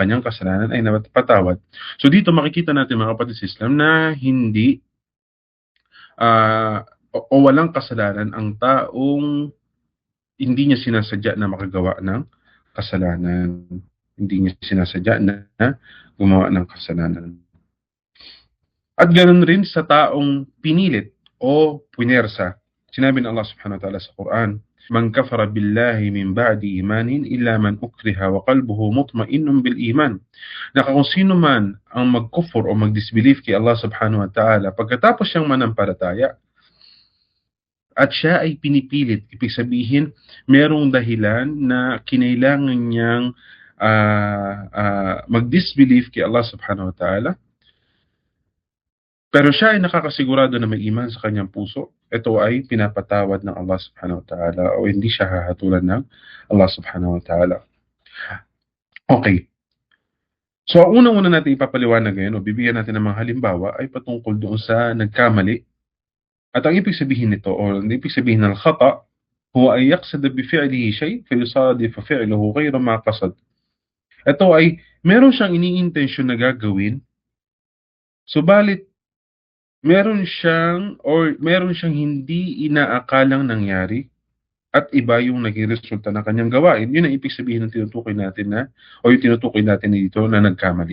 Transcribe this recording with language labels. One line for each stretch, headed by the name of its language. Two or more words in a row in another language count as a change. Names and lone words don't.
Filipino: So dito makikita natin mga kapatid sa Islam na hindi o walang kasalanan ang taong hindi niya sinasadya na makagawa ng kasalanan. Hindi niya sinasadya na gumawa ng kasalanan. At ganoon rin sa taong pinilit o punersa. Sinabi ng Allah
Arabic: سبحانه وتعالى
Filipino: sa Quran,
Arabic: من كفر بالله من بعد إيمان إلا من أكره وقلبه مطمئن بالإيمان.
Filipino: Na kung sino man ang magkufur o magdisbelief kay Allah
Arabic: سبحانه وتعالى
Filipino: pagkatapos siyang manampalataya, at siya ay pinipilit, ibig sabihin, merong dahilan na kinailangan niyang mag-disbelieve kay Allah
Arabic: سبحانه وتعالى.
Filipino: Pero siya ay nakakasigurado na may iman sa kanyang puso. Ito ay pinapatawad ng Allah
Arabic: سبحانه وتعالى
Filipino: o hindi siya hahatulan ng Allah
Arabic: سبحانه وتعالى.
Filipino: Okay. So, ang unang-una natin ipapaliwanag ngayon o bibigyan natin ng mga halimbawa ay patungkol doon sa nagkamali. At ang ibig sabihin nito o ang ibig sabihin ng
Arabic: الخطأ هو أن يقصد بفعله شيء فيصادف فعله غير ما قصد.
Filipino: Ito ay meron siyang iniintensyon na gagawin, subalit meron siyang hindi inaakalang nangyari at iba yung naging resulta ng kanyang gawain. Yun ang ibig sabihin ng tinutukoy natin na o yung tinutukoy natin dito na nagkamali.